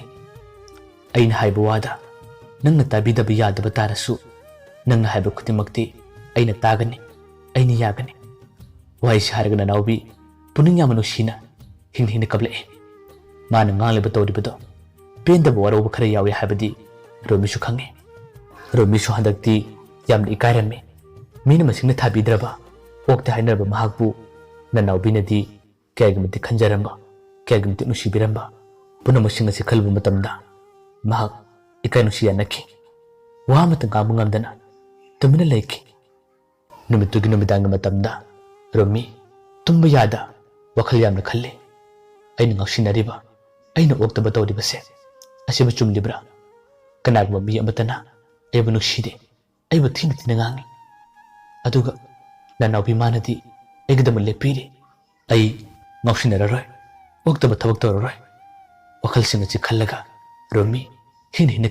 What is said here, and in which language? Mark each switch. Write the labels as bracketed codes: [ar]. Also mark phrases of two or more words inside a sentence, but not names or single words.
[mni] Aina haiba wada nangna tabidaba yadaba tarasu nangna haiba khutimakti aina tagani aina yagani. Wahai haraga nanawbi puning yama nusina hingna kablae. Mana ngangleba tawribado pendaba warauba khara yawi haibadi romisu khange. Romisu handakti yamna ikairame. Mina masingna thabidraba okte hainaraba mahakbu nanawbinadi kayagimati khanjaramba kayagimati nusibiramba punamasing asi khalbu matamda mahak ikai nusiya nakhi. Wamata ngamu ngamdana tumina laiki. Numitugi numidanga matamda Romi tumba yada wakhal yamna khalle. Aina ngausinariba aina oktaba tawribase asiba chumlibra ꯀꯅꯥꯒꯨꯝꯕ ꯃꯤ ꯑꯃꯠꯇꯅ ꯑꯩꯕꯨ ꯅꯨꯡꯁꯤꯗꯦ ꯑꯩꯕꯨ ꯊꯤꯅ ꯊꯤꯅ ꯉꯥꯡꯏ ꯑꯗꯨꯒ ꯅꯅꯥꯎꯕꯤ ꯃꯥꯅꯗꯤ ꯑꯩꯒꯤꯗꯃꯛ ꯂꯦꯞꯄꯤꯔꯤ ꯑꯩ ꯉꯥꯎꯁꯤꯟꯅꯔꯔꯣꯏ ꯑꯣꯛꯇꯕ ꯊꯕꯛ ꯇꯧꯔꯔꯣꯏ ꯋꯥꯈꯜꯁꯤꯡ ꯑꯁꯤ ꯈꯜꯂꯒ ꯔꯣꯃꯤ ꯍꯤꯟ ꯍꯤꯟꯅ